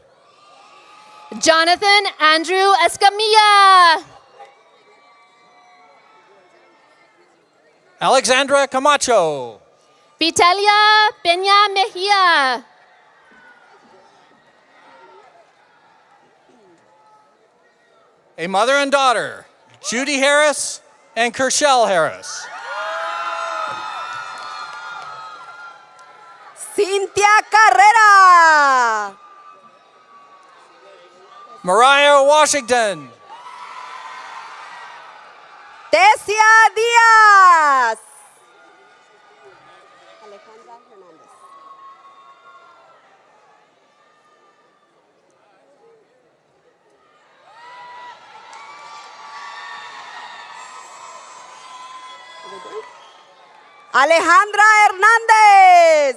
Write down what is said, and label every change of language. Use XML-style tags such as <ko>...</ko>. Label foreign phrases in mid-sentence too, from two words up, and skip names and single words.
<en>Jonathan Andrew Escamilla. Alexandra Camacho. Vitalia Peña Mejia. A mother and daughter, Judy Harris and Kershell Harris. Cynthia Carrera. Mariah Washington. Tesia Díaz. Alejandra Hernández. Alejandra Hernández.</en>